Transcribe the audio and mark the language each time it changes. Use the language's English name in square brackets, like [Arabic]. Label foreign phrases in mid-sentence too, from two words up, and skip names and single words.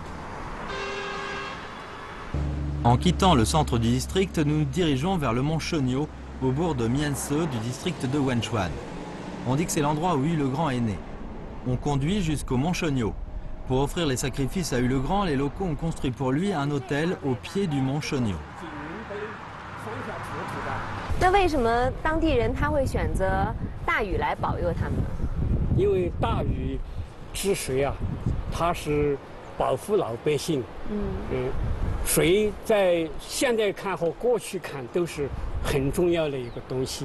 [French] En quittant le centre du district, nous nous dirigeons vers le mont Shonyo, au bourg de Mianse du district de Wenchuan. On dit que c'est l'endroit où Yu le Grand est né. On conduit jusqu'au mont Shonyo. Pour offrir les sacrifices à Yu le Grand, les locaux ont construit pour lui un hôtel au pied du mont Shonyo. [Chinese] 那为什么当地人他会选择大禹来保佑他们呢？因为大禹治水啊，它是保护老百姓。水在现在看和过去看都是很重要的一个东西。